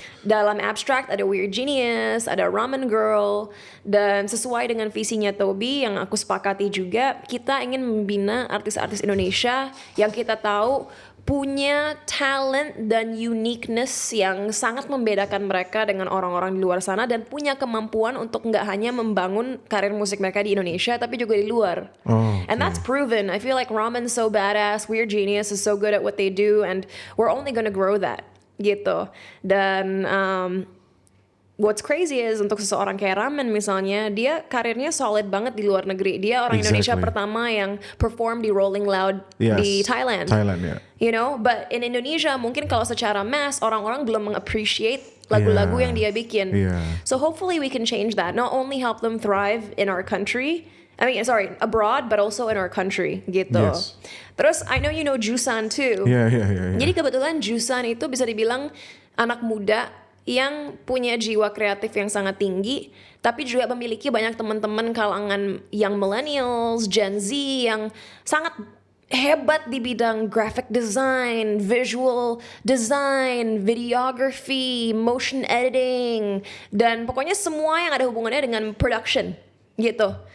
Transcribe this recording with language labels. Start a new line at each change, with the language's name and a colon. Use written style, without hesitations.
Indonesian: Dalam Abstract ada Weird Genius, ada Ramen Girl, dan sesuai dengan visinya Toby yang aku sepakati juga, kita ingin membina artis-artis Indonesia yang kita tahu punya talent dan uniqueness yang sangat membedakan mereka dengan orang-orang di luar sana dan punya kemampuan untuk nggak hanya membangun karir musik mereka di Indonesia tapi juga di luar. Oh,
English: And that's proven. I feel like Ramen's so badass, Weird Genius is so good at what they do, and we're only gonna grow that
Indonesian: gitu. Dan
English: what's crazy is
Indonesian: untuk seseorang kayak Ramen misalnya, dia karirnya solid banget di luar negeri. Dia orang Indonesia
English: Exactly.
Indonesian: pertama yang perform di Rolling Loud
English: Yes.
Indonesian: di Thailand. Thailand ya.
English: You know, but in Indonesia
Indonesian: mungkin kalau secara mass orang-orang belum mengappreciate lagu-lagu
English: Yeah.
Indonesian: yang dia bikin.
English: Yeah. So hopefully we can change that. Not only help them thrive in our country, abroad, but also in our country
Indonesian: gitu.
English: Yes.
Indonesian: Terus
English: I know you know Jusan too.
Indonesian: Iya, iya, iya. iya. Jadi kebetulan Jusan itu bisa dibilang anak muda yang punya jiwa kreatif yang sangat tinggi, tapi juga memiliki banyak teman-teman kalangan yang millennials, Gen Z yang sangat hebat di bidang graphic design, visual design, videography, motion editing, dan pokoknya semua yang ada hubungannya dengan production gitu.